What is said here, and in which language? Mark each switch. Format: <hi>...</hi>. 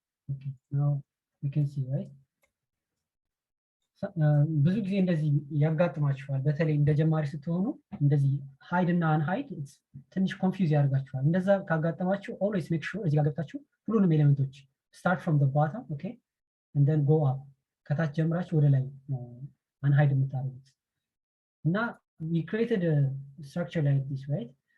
<en>Okay, now we can see, right?</en> <am>ብዙ ጊዜ እንደዚህ ያጋጥማችኋል። በተለይ እንደ ጀማሪ ስትሆኑ እንደዚህ ሃይድ እና አንሃይድ ትንሽ ኮንፊውዝ ያደርጋችኋል። እንደዛ ካጋጠማችሁ</am> <en>always make sure</en> <am>እዚህ ጋር ገብታችሁ ሁሉንም ኤሌመንቶች</am> <en>start from the bottom, okay? And then go up.</en> <am>ከታች ጀምራችሁ ወደ ላይ አንሃይድ የምታደርጉት እና</am> <en>we created a structure like this, right?</en>